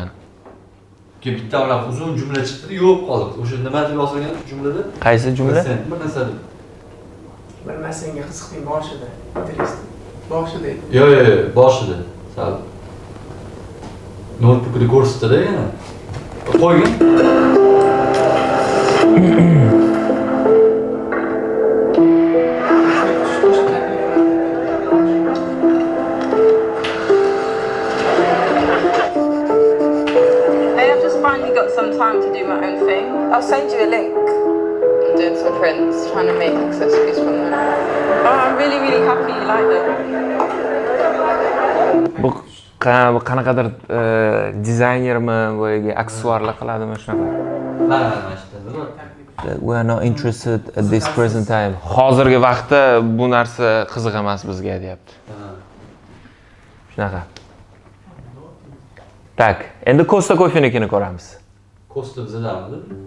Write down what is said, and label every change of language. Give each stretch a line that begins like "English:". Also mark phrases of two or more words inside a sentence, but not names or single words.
Uzbek: Keyin bitta olam uzun jumla chiqdi, yo'q qoldi. O'sha nima deb yozilgan jumlada? Qaysi jumla? Bir narsa deb. Bilmasanga qiziqding boshida. Interest. Boshida. Yo'q, boshida. Sal. Notebookda ko'rsatdi yana. Qo'ygan.
English: Some time to do my own thing. I'll send you a link. I'm doing some prints, trying to make accessories from them. Oh, I'm really, really happy you like them.
Uzbek: Bu qanaqadir dizaynermi, boyagi aksessuarlar qiladimi shunaqa?
English: We are not interested at this present time.
Uzbek: Hozirgi vaqtda bu narsa qiziq emas bizga deyapti. Shunaqa. Tak, endi Costa Coffee'nikini ko'ramiz. Costa bizadami?